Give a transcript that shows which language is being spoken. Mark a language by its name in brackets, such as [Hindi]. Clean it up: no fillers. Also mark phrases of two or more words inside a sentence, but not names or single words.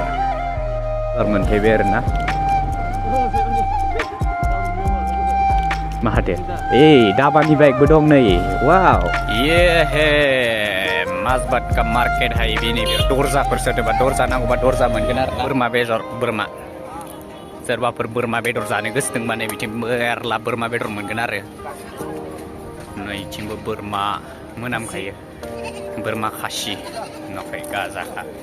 [Bodo] मोनफैबाय आरोना. माहाथे दाबानि बाइकबो दं नै. वाव, [Hindi] ये हे माजबाट का मार्केट है. [Bodo] बेनि दरजाफोर सोरनोबा दरजा नांगौबा दरजा मोनगोन आरो. बोरमा बेदर, बोरमा सोरबाफोर बोरमा बेदर जानो गोसो दंबा नै बिथिं मेरला बोरमा बेदर मोनगोन आरो. नैथिंबो बोरमा मोनामखायो, बोरमा खासि नखाय गाजाखा.